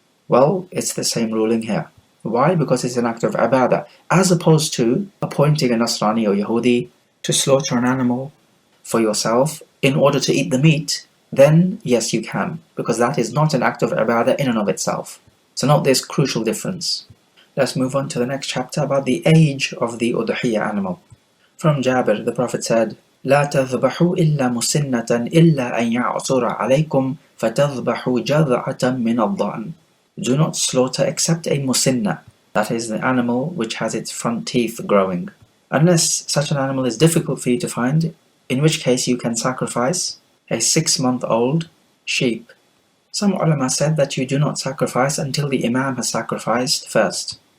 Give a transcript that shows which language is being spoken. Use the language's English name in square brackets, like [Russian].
[English] Well, it's the same ruling here. Why? Because it's an act of ibadah, as opposed to appointing a Nasrani or Yahudi to slaughter an animal for yourself in order to eat the meat. Then yes, you can, because that is not an act of ibadah in and of itself. So note this crucial difference. Let's move on to the next chapter about the age of the udhiyah animal. From Jabir, the Prophet said, [Arabic] لا تذبحوا إلا مسنة إلا أن يعصر عليكم فتذبحوا جذعة من الضأن. [English] Do not slaughter except a musinna, that is the animal which has its front teeth growing, unless such an animal is difficult for you to find, in which case you can sacrifice a 6-month-old sheep. Some ulama said that you do not sacrifice until the Imam has sacrificed first.